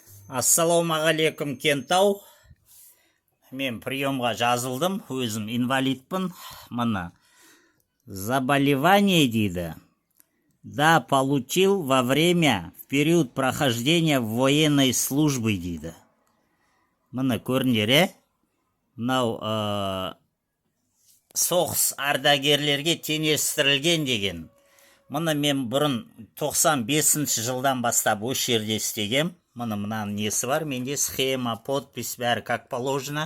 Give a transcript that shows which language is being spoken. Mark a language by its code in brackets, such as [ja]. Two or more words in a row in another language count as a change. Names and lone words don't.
[kk] Ассалаумағалейкум, Кентау. Мен приемға жазылдым, өзім инвалидпін. Мына заболевание дейді. [ru] Да, получил в период прохождения военной службы дейді. [kk] Мына көрінер, мынау соғыс ардагерлерге теңестірілген деген. Мына мен бұрын 95 жылдан бастап осы жерде істегем. Мынаның несі бар, менде схема, подпись бәрі [ru] как положено.